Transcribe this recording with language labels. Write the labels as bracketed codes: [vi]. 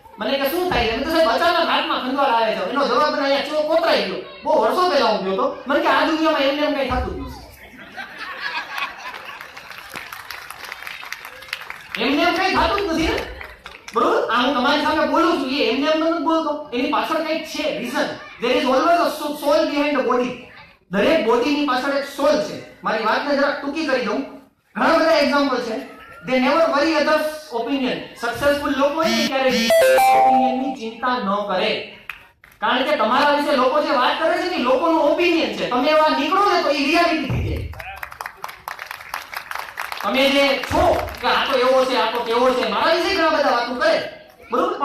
[gu] મને કે શું થાય છે? મેં તો સાહેબ અચાનક હાથમાં ખંજવાળ આવે છે. એનો જવાબ મને અહીંયા ચો કોતરાઈ ગયો. બહુ વર્ષો પહેલા હું ગયો તો. મને કે આ દુનિયામાં એમને એમ કઈ થતું જ નથી, એમને એમ કઈ થતું જ નથી ને, બરોબર? આ હું તમારી સામે બોલું છું, એ એમને એમ નથી બોલતો, એની પાછળ કંઈક છે reason. [en] there is always a soul behind the body. [gu] દરેક બોડીની પાછળ એક સોલ છે. મારી વાતને જરા ટૂંકી કરી દઉં. ઘણા બધા એક્ઝામ્પલ છે. [en] they never worry others opinion. [gu] Successful લોકો એ ક્યારેય ઓપિનિયનની ચિંતા ન કરે, કારણ કે તમારા વિશે લોકો જે વાત કરે છે ને લોકોનો ઓપિનિયન છે. તમે એવા નીકળો ને તો એ રિયાલિટી થઈ જાય. તમે જે છો કે આ તો એવો છે, આ તો કેવો છે, મારા વિશે ઘણા બધા વાતો કરે, બરોબર?